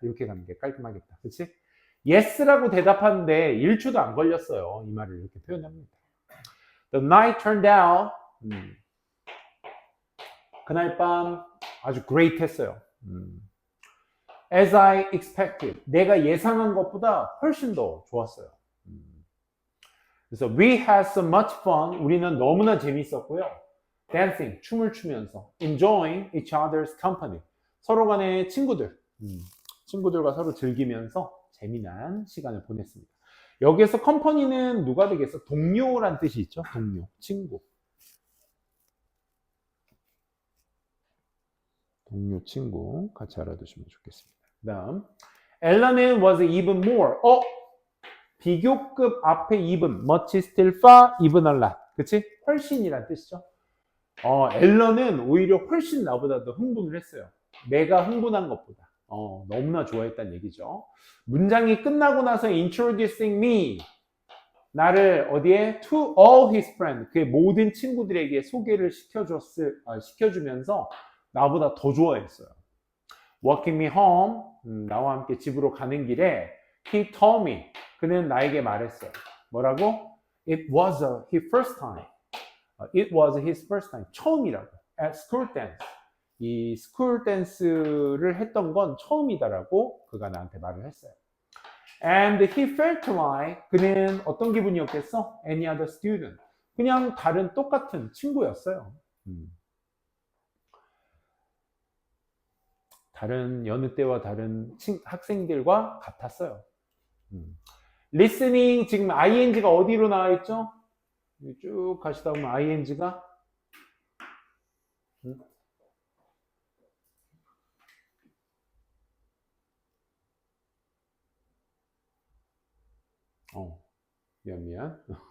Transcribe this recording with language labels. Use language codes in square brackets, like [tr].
[ko] 이렇게 가는 게 깔끔하겠다. 그치? Yes라고 대답하는데 1초도 안 걸렸어요. 이 말을 이렇게 표현합니다. [en] The night turned out. [ko] 그날 밤 아주 great 했어요. [en] As I expected. [ko] 내가 예상한 것보다 훨씬 더 좋았어요. 그래서 [en] we had so much fun. [ko] 우리는 너무나 재밌었고요. Dancing. 춤을 추면서. [en] Enjoying each other's company. [ko] 서로 간의 친구들. 친구들과 서로 즐기면서 재미난 시간을 보냈습니다. 여기에서 컴퍼니는 누가 되겠어? 동료란 뜻이 있죠. 동료, 친구. 동료, 친구 같이 알아두시면 좋겠습니다. 그 다음 앨런은 [en] was even more. [ko] 비교급 앞에 even, much, still, far, even a lot. 그치? 훨씬이란 뜻이죠. 앨런은 오히려 훨씬 나보다 더 흥분을 했어요. 내가 흥분한 것보다. 너무나 좋아했다는 얘기죠. 문장이 끝나고 나서 [en] introducing me. [ko] 나를 어디에? [en] To all his friends. [ko] 그의 모든 친구들에게 소개를 시켜주면서 나보다 더 좋아했어요. [en] Walking me home. [ko] 나와 함께 집으로 가는 길에 [en] he told me. [ko] 그는 나에게 말했어요. 뭐라고? [en] It was his first time. It was his first time. [ko] 처음이라고. [en] At school dance. [ko] 이 스쿨 댄스를 했던 건 처음이다라고 그가 나한테 말을 했어요. [en] And he felt like [ko] 그는 어떤 기분이었겠어? [en] Any other student. [ko] 그냥 다른 똑같은 친구였어요. 다른 여느 때와 다른 학생들과 같았어요. listening 지금 ing가 어디로 나와 있죠? 쭉 가시다 보면 ing가 미안.